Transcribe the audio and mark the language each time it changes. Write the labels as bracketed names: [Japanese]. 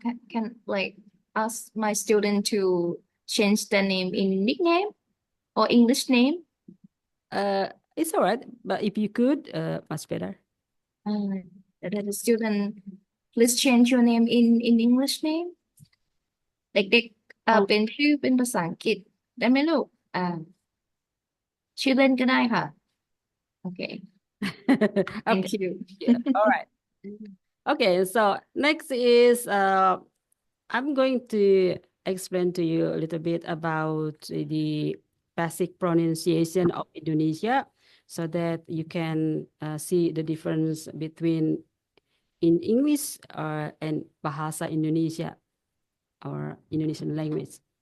[English] Can like ask my student to change the name in nickname or English name? It's all right, but if you could, much better. The student, please change your name in English name. [Thai] เด็กๆเป็นชื่อเป็นภาษาอังกฤษได้ไหมลูกชื่อเล่นก็ได้ค่ะ [English] Okay. Thank Okay. you. Yeah. All right. Okay, so next is I'm going to explain to you a little bit about the basic pronunciation of Indonesia so that you can see the difference between in English and Bahasa Indonesia or Indonesian language.